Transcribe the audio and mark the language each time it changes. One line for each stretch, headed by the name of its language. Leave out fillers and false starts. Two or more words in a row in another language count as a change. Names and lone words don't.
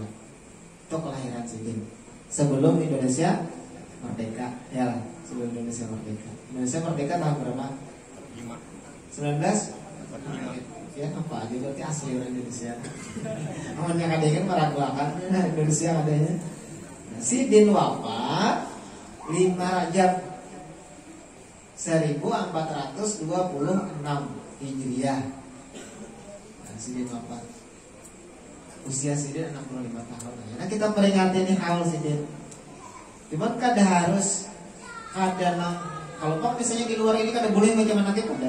Banjar: Itu kelahiran Sidin sebelum Indonesia merdeka.
Indonesian: Ya lah, sebelum Indonesia merdeka. Indonesia merdeka tahun berapa? 19? Ya apa aja berarti asli orang Indonesia. Namanya kadang kan meragukan Indonesia adanya.
Banjar: Nah, Sidin wafat 5 Rajab 1426 Hijriah. Nah, Sidin wafat. Usia Sidin 65 tahun. Nah, kita peringati nih haul Sidin. Cuman kada harus kalau pak misalnya di luar ini kada boleh baca manakib ada.